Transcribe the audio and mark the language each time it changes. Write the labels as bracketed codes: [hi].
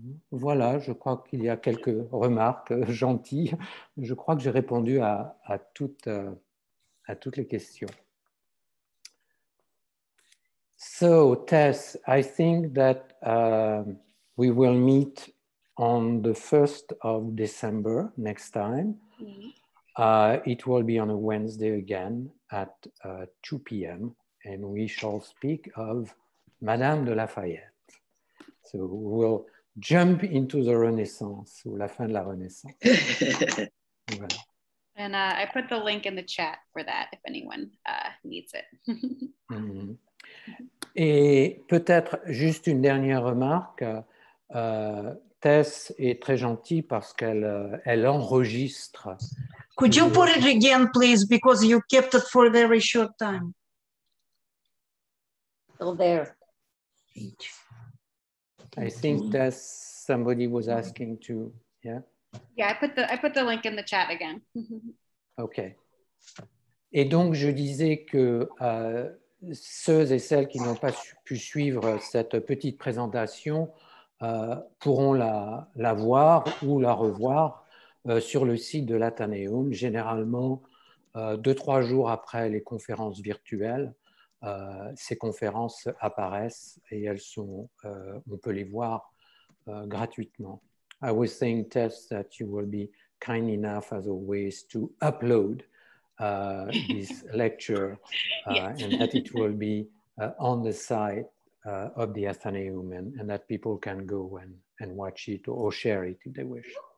[fr] Voilà, je crois qu'il y a quelques remarques gentilles. Je crois que j'ai répondu à toutes les questions. [en] So, Tess, I think that we will meet on the 1st of December next time. It will be on a Wednesday again at 2 p.m. and we shall speak of Madame de Lafayette. So we'll jump into the Renaissance, [fr] ou la fin de la Renaissance. Voilà. [en] And I put the link in the chat for that if anyone needs it. [fr] Et peut-être juste une dernière remarque. Tess est très gentille parce qu'elle elle enregistre. [en] Could you put it again, please, because you kept it for a very short time. Still there. I think Tess, somebody was asking to, yeah? Yeah, I put the link in the chat again. OK. [fr] Et donc, je disais que ceux et celles qui n'ont pas pu suivre cette petite présentation pourront la voir ou la revoir sur le site de l'Athénéum, généralement 2-3 jours après les conférences virtuelles. Ces conférences apparaissent et elles sont, on peut les voir gratuitement. [en] I was saying, Tess, that you will be kind enough, as always, to upload this lecture Yes. and that it will be on the site of the Athenaeum and that people can go and watch it or share it if they wish.